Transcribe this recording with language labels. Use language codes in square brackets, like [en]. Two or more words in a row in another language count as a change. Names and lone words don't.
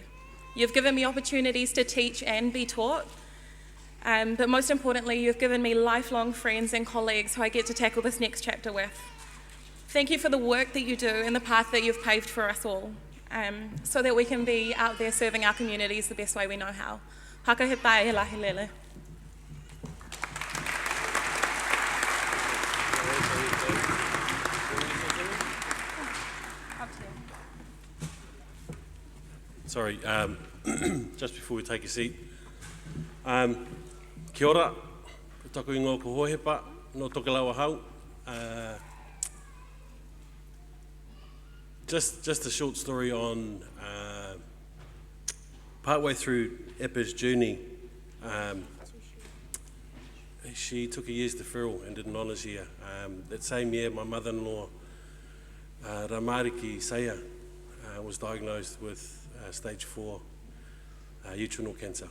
[en] You've given me opportunities to teach and be taught, but most importantly, you've given me lifelong friends and colleagues who I get to tackle this next chapter with. Thank you for the work that you do and the path that you've paved for us all, so that we can be out there serving our communities the best way we know how. Haka he tae he lahi lele. Sorry, just before we take a seat. [mi] Kia ora, taku ingoa ko hohepa, no Tokelau hau. [en] Just a short story on partway through Epa's journey. She took a year's deferral and did an honours year. That same year, my mother-in-law, Ramariki Isaiah, was diagnosed with stage 4 uterine cancer.